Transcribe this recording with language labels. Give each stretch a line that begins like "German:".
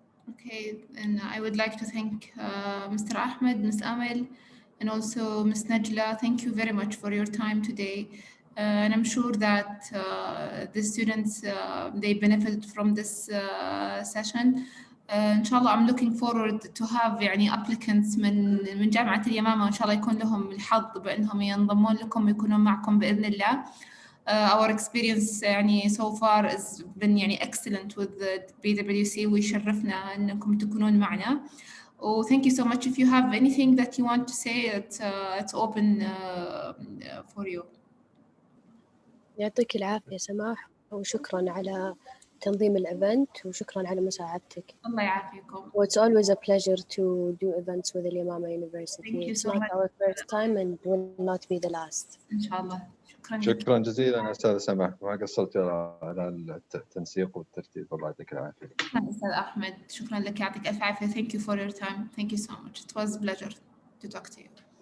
English: Okay, and I would like to thank Mr. Ahmed, Ms. Amal, and also Ms. Najla. Thank you very much for your time today. And I'm sure that the students, they benefited from this session.
Arabic: إن شاء الله I'm looking forward to have يعني applicants من جامعة اليمامة، وإن شاء الله يكون لهم الحظ بأنهم ينضمون لكم ويكونون معكم بإذن الله.
English: Our experience يعني so far has been يعني excellent with the PwC.
Arabic: ويشرفنا أنكم تكونون معنا.
English: Oh, thank you so much. If you have anything that you want to say, it's open for you.
Arabic: يعطيك العافية سماح، وشكرا على تنظيم الإيفنت وشكرا على مساعدتك. الله يعافيكم.
English: It's always a pleasure to do events with Al-Yamama University. Thank you It's so not much. our first time and will not be the last.
Arabic: إن شاء الله. شكرا جزيلا أستاذ سماح، ما قصرت على التنسيق والترتيب. الله يعطيك العافية.
English: شكرا أستاذ أحمد، شكرا لك، يعطيك ألف عافية. Thank you for your time. Thank you so much. It was a pleasure to talk to you.